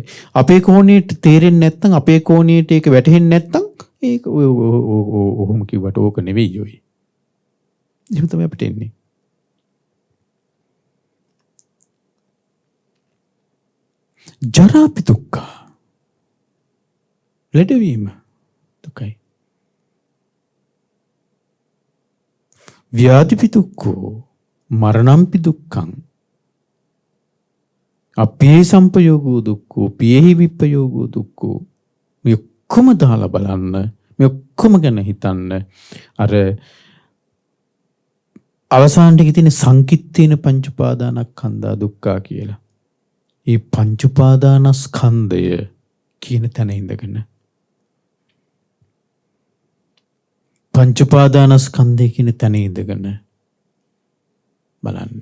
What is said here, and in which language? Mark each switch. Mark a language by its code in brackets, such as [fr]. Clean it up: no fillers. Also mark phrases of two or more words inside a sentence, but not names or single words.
[si] අපේ කෝණයට තේරෙන්නේ නැත්නම් අපේ කෝණයට ඒක වැටහෙන්නේ නැත්නම් ඒක ඔහොම කිව්වට ඕක නෙවෙයි ඔය. එහෙම තමයි අපිට එන්නේ. [pi] ජරාපි දුක්ඛ. [si] ලෙඩවීම දුකයි. [pi] ව්‍යාධිපි දුක්ඛෝ මරණම්පි දුක්ඛං. අපේ සංපයෝගෝ දුක්ඛෝ පියෙහි විප්පයෝගෝ දුක්ඛෝ. [si] මේ ඔක්කොම දාලා බලන්න, මේ ඔක්කොම ගැන හිතන්න. අර අවසානයේ තියෙන [pi] සංකිට්ඨේන පංච උපාදානස්කන්ධා දුක්ඛා [si] කියලා. මේ පංච උපාදානස්කන්ධය කියන තැන ඉඳගෙන පංච උපාදානස්කන්ධය කියන තැන ඉඳගෙන බලන්න.